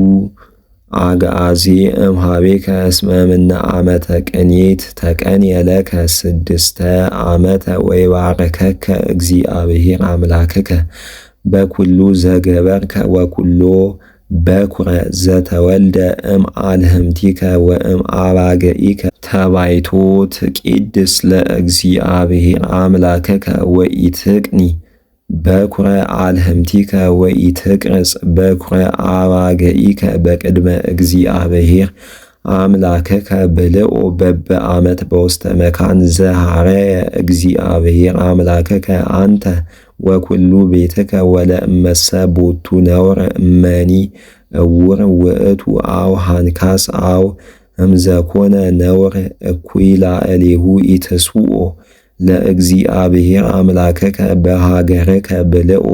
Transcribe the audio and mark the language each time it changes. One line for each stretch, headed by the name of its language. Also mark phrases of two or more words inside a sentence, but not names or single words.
Geez: አግዓዜ እምኀቤከ እስመ እምነ ዓመተ ቅኔት ተቀንየ ለከ 6 ዓመተ ወይባርከከ እግዚአብሔር አምላክከ በኩሉ ዘገበርከ ወኩሎ በኵረ ዘተወልደ እምአልህምቲከ ወእምአባግዒከ ተባይቶ ትቄድስ ለእግዚአብሔር አምላከከ ወኢትቅኒ በኵረ አልህምቲከ ወኢትቅርጽ በኵረ አባግዒከ በቅድመ እግዚአብሔር አምላከከ ብልኦ በበዓመት በውስተ መካን ዘሐረየ እግዚአብሔር አምላከከ አንተ ወኩሉ ቤትከ ወለእመሰ ቦቱ ነውር እመኒ እውር ውእቱ አው ሃንካስ አው እምዘኮነ ነውር እኩይ ላዕሌሁ ኢትስውኦ ለእግዚአብሔር አምላከከ በሃገርከ ብልኦ